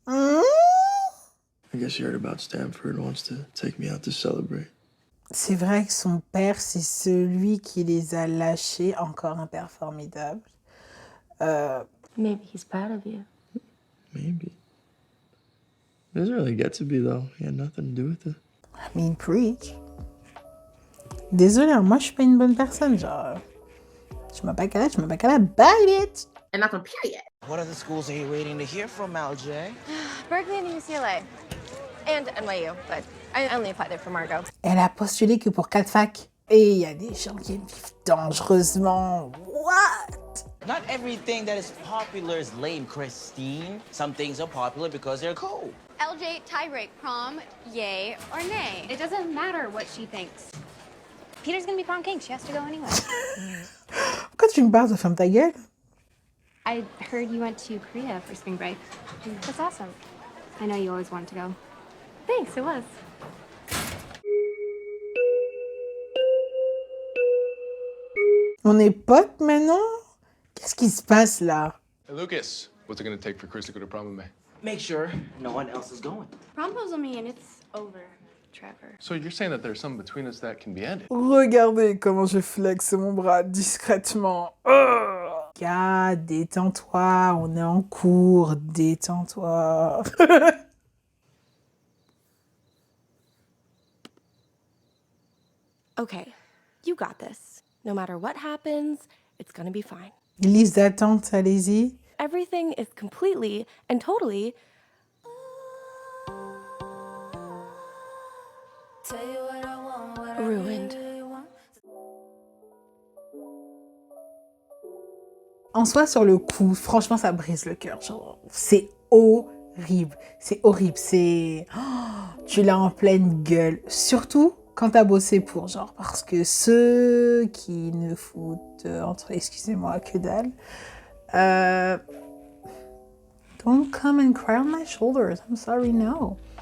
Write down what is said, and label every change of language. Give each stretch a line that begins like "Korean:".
English: I guess he heard about Stanford and wants to take me out to celebrate.
French: C'est vrai que son père, c'est celui qui les a lâchés, encore un père formidable.
English: Maybe he's proud of you. Maybe. It doesn't really get to be, though. He had nothing to do with it. I mean, preach.
French: Désolée, hein, moi je suis pas une bonne personne, genre. Je m'appelle Kala,
English: bite it! And not on period. What other schools are you waiting to hear from, LJ? Berkeley and UCLA. And NYU, but I only applied there for Margot.
French: Elle a postulé que pour 4 facs. Et il y a des gens qui aiment vivre dangereusement.
English: What? Not everything that is popular is lame, Christine. Some things are popular because they're cool. LJ, tiebreak, prom, yay or nay? It doesn't matter what she thinks. Peter's gonna be prom king. She has to go anyway.
French: Pourquoi tu me parles de ferme ta gueule?
English: I heard you went to Korea for spring break. That's awesome. I know you always wanted to go. Thanks, it was.
French: On est potes maintenant? Qu'est-ce qui se passe là?
English: Hey, Lucas, what's it gonna take for Chris to go to prom with me? Make sure no one else is going. Promposal me and it's over, Trevor. So you're saying that there's something between us that can be ended?
French: Regardez comment je flexe mon bras discrètement. Gars, détends-toi, on est en cours, détends-toi.
English: Okay, you got this. No matter what happens, it's gonna be fine.
French: Liste d'attente, allez-y.
English: Everything is completely and totally ruined.
French: En soi, sur le coup, franchement, ça brise le cœur. Genre, c'est horrible. C'est horrible. C'est... Oh, tu l'as en pleine gueule. Surtout quand t'as bossé pour, genre, parce que ceux qui ne foutent, excusez-moi, que dalle,
English: don't come and cry on my shoulders, I'm sorry, no.